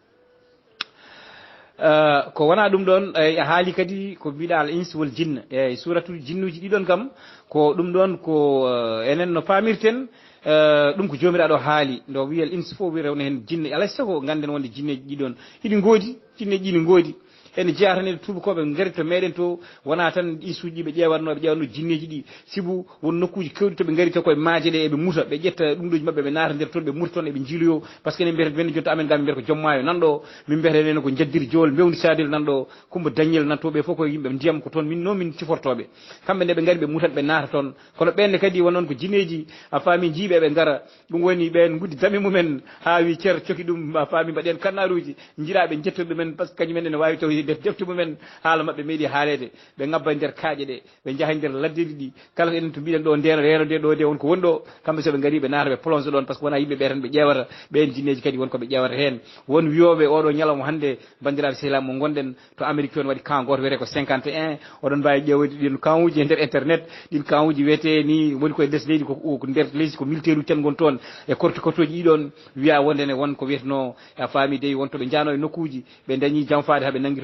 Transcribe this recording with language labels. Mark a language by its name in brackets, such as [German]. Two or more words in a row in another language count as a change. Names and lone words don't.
[Fula] ko wona ɗum ɗon a haali kadi ko mbiɗa [Arabic] al ins wal jinne [Fula] eyyi suratul jinnuji ɗiɗon kam ko ɗum ɗon ko enen no pamirten ɗum ko jomiraɗo haali ndo wiyal ins fof wi rewna hen jinne alay sago ganden wonde jinneji ɗiɗon hiɗi goodi jinneji ɗi ne goodi ene jeeya tan e tubakoɓe gaari to meɗen to wona tan isuji ɓe ƴewanno jinneji ɗi sibu won nokkuji kewɗi toɓe gaari to koye maaje ɗe eɓe muuta ɓe ƴetta ɗumɗoji mabɓe ɓe naata nder toon ɓe murta toon eɓe jiiloyo [French] par ce que [Fula] ene mbiyata ɓenne joni to amen ga min mbiyata ko jommayo nanɗo min mbiyata enen ko jaddiri jowol mbewdi sadel nanɗo Coumba Dagnel nan to ɓe fof ko yimɓe ndiyam ko toon min noon min cifortoɓe kamɓe nde ɓe gaari ɓe muutat ɓe naata toon kono ɓenne kadi won noon ko jinneji a faami jiiɓe ɓe gara ɗum woni ɓen guddi dami mumen ha wi ceer coki ɗum a faami mbaɗen kannaruji jiiraɓe jettoɗ ɗumen [French] par ce [Fula] que kañumen ene wawi taw nder defte mumen haala mabɓe meeɗi haalede ɓe ngabba nder kaaƴe ɗe ɓe jaaha nder laddeɗi ɗi kala enen to mbiɗen ɗo ndeno reno nde ɗo de wonko woni ɗo kamɓe soɓe gaari ɓe naata ɓe plonge ɗon [French] par ce que [Fula] wona yimɓe ɓe tan ɓe ƴewata ɓen jinneji kadi wonko ɓe ƴewata hen won wiyoɓe oɗo ñalawma hande bandiraɓe sehilame mo gonɗen to Amérique toon waɗi camp goto wiyete ko 51 oɗon mbawi ƴewde ɗin camp uji e nder internet ɗin camp uji wiyete ni woni koye less leydi ko nder leydi ko militaire uji tan gon toon e korti kortoji ɗiɗon wiya wondene won ko wiyeteno a faami dey wonto ɓe jano e nokkuji ɓe dañi janfade haaɓe nanggui